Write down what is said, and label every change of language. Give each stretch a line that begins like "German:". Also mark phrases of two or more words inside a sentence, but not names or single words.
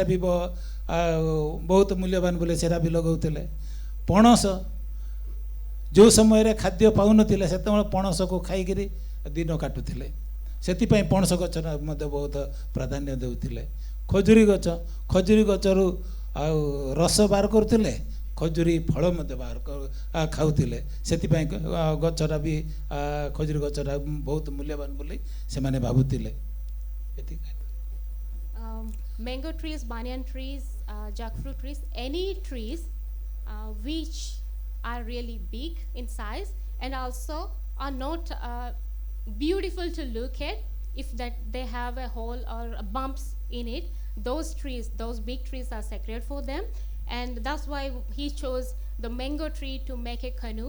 Odia: ବି ବହୁତ ମୂଲ୍ୟବାନ ବୋଲି ସେଟା ବି ଲଗାଉଥିଲେ ପଣସ ଯେଉଁ ସମୟରେ ଖାଦ୍ୟ ପାଉନଥିଲେ ସେତେବେଳେ ପଣସକୁ ଖାଇକିରି ଦିନ କାଟୁଥିଲେ ସେଥିପାଇଁ ପଣସ ଗଛଟା ମଧ୍ୟ ବହୁତ ପ୍ରାଧାନ୍ୟ ଦେଉଥିଲେ ଖଜୁରୀ ଗଛରୁ ଆଉ ରସ ବାହାର କରୁଥିଲେ ଖଜୁରୀ ଫଳ ମଧ୍ୟ ଖାଉଥିଲେ ସେଥିପାଇଁ ଗଛଟା ବି ଖଜୁରୀ ଗଛଟା ବହୁତ ମୂଲ୍ୟବାନ ବୋଲି ସେମାନେ ଭାବୁଥିଲେ ଏତିକି
English: Mango trees, banyan trees, jackfruit trees, any trees which are really big in size and also are not beautiful to look at if that they have a hole or bumps in it, those big trees are sacred for them, and that's why he chose the mango tree to make a canoe.